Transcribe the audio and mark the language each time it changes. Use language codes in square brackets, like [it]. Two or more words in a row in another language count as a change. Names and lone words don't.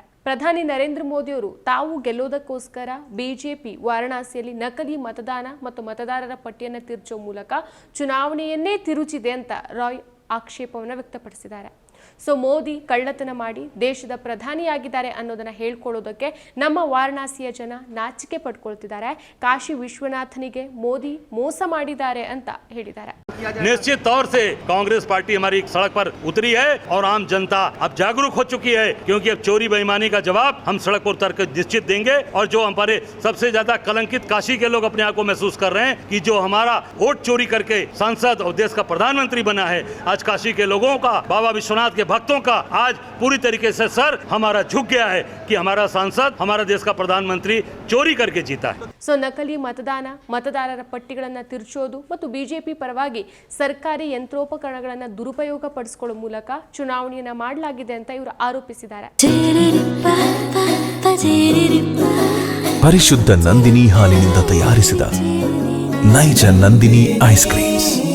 [kn] ಪ್ರಧಾನಿ ನರೇಂದ್ರ ಮೋದಿಯವರು ತಾವು ಗೆಲ್ಲೋದಕ್ಕೋಸ್ಕರ ಬಿಜೆಪಿ ವಾರಣಾಸಿಯಲ್ಲಿ ನಕಲಿ ಮತದಾನ ಮತ್ತು ಮತದಾರರ ಪಟ್ಟಿಯನ್ನು ತಿರುಚುವ ಮೂಲಕ ಚುನಾವಣೆಯನ್ನೇ ತಿರುಚಿದೆ ಅಂತ ರಾಯ್ ಆಕ್ಷೇಪವನ್ನು ವ್ಯಕ್ತಪಡಿಸಿದ್ದಾರೆ. ಮೋದಿ ಕಳ್ಳತನ ಮಾಡಿ ದೇಶದ ಪ್ರಧಾನಿಯಾಗಿದ್ದಾರೆ ಅನ್ನೋದನ್ನ ಹೇಳ್ಕೊಳ್ಳೋದಕ್ಕೆ ನಮ್ಮ ವಾರಣಾಸಿಯ ಜನ ನಾಚಿಕೆ ಪಡ್ಕೊಳ್ತಿದ್ದಾರೆ. ಕಾಶಿ ವಿಶ್ವನಾಥನಿಗೆ ಮೋದಿ ಮೋಸ ಮಾಡಿದ್ದಾರೆ ಅಂತ ಹೇಳಿದ್ದಾರೆ. [hi] निश्चित तौर से कांग्रेस पार्टी हमारी सड़क पर उतरी है और आम जनता अब जागरूक हो चुकी है, क्योंकि अब चोरी बेईमानी का जवाब हम सड़क पर उतर कर निश्चित देंगे। और जो हमारे सबसे ज्यादा कलंकित काशी के लोग अपने आप को महसूस कर रहे हैं कि जो हमारा वोट चोरी करके सांसद और देश का प्रधानमंत्री बना है, आज काशी के लोगों का, बाबा विश्वनाथ के भक्तों का आज पूरी तरीके से सर हमारा झुक गया है कि हमारा सांसद, हमारा देश का प्रधानमंत्री चोरी करके जीता है. [kn] ನಕಲಿ ಮತದಾನ, ಮತದಾರರ ಪಟ್ಟಿಗಳನ್ನು ತಿರುಚೋದು ಮತ್ತು ಬಿಜೆಪಿ ಪರವಾಗಿ ಸರ್ಕಾರಿ ಯಂತ್ರೋಪಕರಣಗಳನ್ನು ದುರುಪಯೋಗ ಪಡಿಸಿಕೊಳ್ಳುವ ಮೂಲಕ ಚುನಾವಣೆಯನ್ನ ಮಾಡಲಾಗಿದೆ ಅಂತ ಇವರು ಆರೋಪಿಸಿದ್ದಾರೆ. ಪರಿಶುದ್ಧ ನಂದಿನಿ ಹಾಲಿನಿಂದ ತಯಾರಿಸಿದ ನೈಜ ನಂದಿನಿ [en] ice creams.